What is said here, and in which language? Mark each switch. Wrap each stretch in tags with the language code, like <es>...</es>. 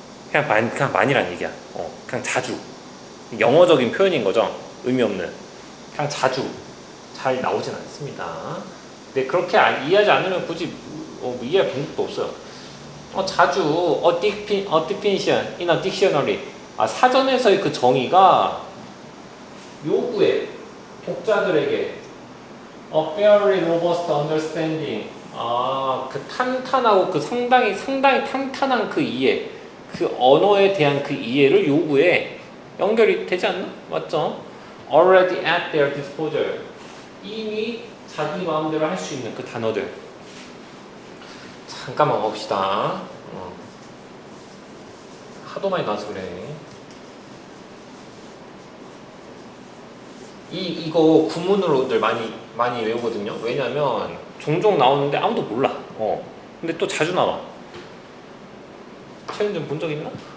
<ko>그냥 많이란 얘기야. 그냥 자주. 영어적인 표현인 거죠. 의미 없는. 그냥 자주. 잘 나오진 않습니다. 근데 그렇게 이해하지 않으면 굳이 이해할 방법도 없어요.</ko> <en>자주 a definition in a dictionary.</en> <ko>사전에서의 그 정의가 요구해.</ko> <en>독자들에게 a fairly robust understanding.</en> <ko>그 탄탄하고 그 상당히 탄탄한 그 이해, 그 언어에 대한 그 이해를 요구해. 연결이 되지 않나? 맞죠?</ko> <en>Already at their disposal.</en> <ko>이미 자기 마음대로 할 수 있는 그 단어들. 잠깐만 봅시다. 하도 많이 나와서 그래. 이거 구문으로들 많이 외우거든요. 왜냐면 종종 나오는데 아무도 몰라. 근데 또 자주 나와. 최근 좀 본 적 있나?</ko>